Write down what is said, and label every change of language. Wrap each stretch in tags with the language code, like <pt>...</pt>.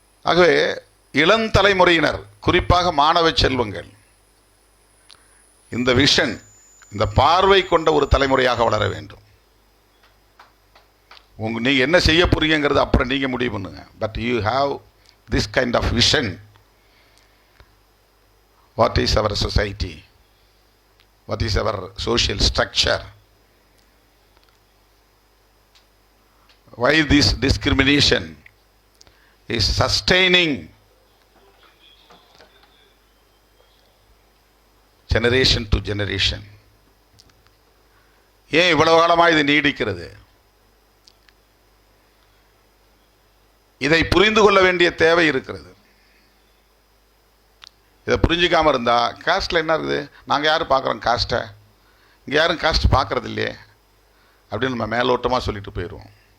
<ta>ஆகவே இளந்தலைமுறையினர், குறிப்பாக மாணவ செல்வங்கள், இந்த விஷன், இந்த பார்வை கொண்ட ஒரு தலைமுறையாக வளர வேண்டும். நீங்க என்ன செய்ய போறீங்கிறது அப்புறம் நீங்க முடிவு பண்ணுங்க.</ta> <en>But you have this kind of vision. What is our society, what is our social structure, why this discrimination is sustaining generation to generation,</en> <ta>ஏன் இவ்வளவு காலமாக இது நீடிக்கிறது? இதை புரிந்து கொள்ள வேண்டிய தேவை இருக்கிறது. இதை புரிஞ்சிக்காமல் இருந்தால் காஸ்ட்டில் என்ன இருக்குது, நாங்கள் யாரும் பார்க்குறோம் காஸ்ட்டை, இங்கே யாரும் காஸ்ட் பார்க்குறது இல்லையே அப்படின்னு நம்ம மேலோட்டமாக சொல்லிட்டு போயிடுவோம்.</ta>